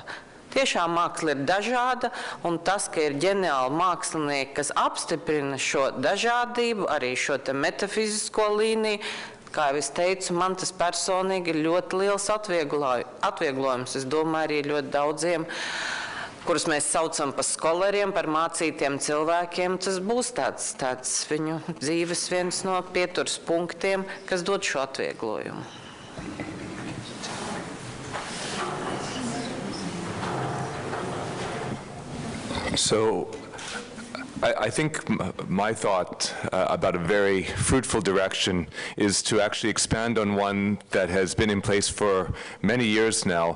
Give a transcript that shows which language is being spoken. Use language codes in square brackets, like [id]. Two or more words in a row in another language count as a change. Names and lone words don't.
[lv] Tiešām māksla ir dažāda, un tas, ka ir ģeniāli mākslinieki, kas apstiprina šo dažādību, arī šo te metafizisko līniju, kā jau es teicu, man tas personīgi ir ļoti liels atvieglojums. Es domāju, arī ļoti daudziem, kurus mēs saucam par skoleriem, par mācītiem cilvēkiem, tas būs tāds viņu dzīves viens no pieturas punktiem, kas dod šo atvieglojumu. [en] So I think my thought about a very fruitful direction is to actually expand on one that has been in place for many years now.